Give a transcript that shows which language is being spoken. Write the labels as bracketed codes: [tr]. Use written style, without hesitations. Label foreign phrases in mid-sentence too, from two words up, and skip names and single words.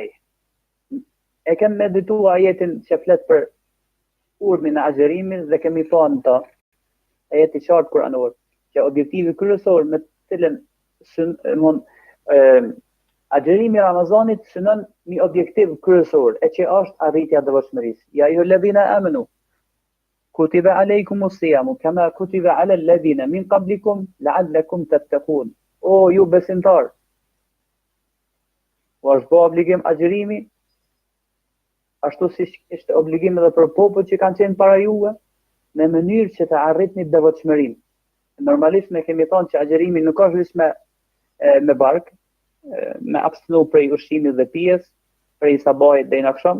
[sq] E kem medituar ajetin që flet për urdhmin e agjerimit dhe kemi thënë të ajeti qartë kuranor që objektivi kryesor me të cilën agjerimi i Ramazanit synon një objektiv kryesor, e që është arritja e devotshmërisë. [ar] يا أيها الذين آمنوا كتب عليكم الصيام كما كتب على الذين من قبلكم لعلكم تتقون. [sq] O ju besimtar, u është bë obligim agjerimi, ashtu si ishte obligim edhe për popujt që kanë qenë para juve, në mënyrë që të arritni devotshmërinë. Normalisht ne kemi thënë që agjerimi nuk është vetëm me bark, me abstinu prej ushqimit dhe pijes, prej sabahit deri në akşam.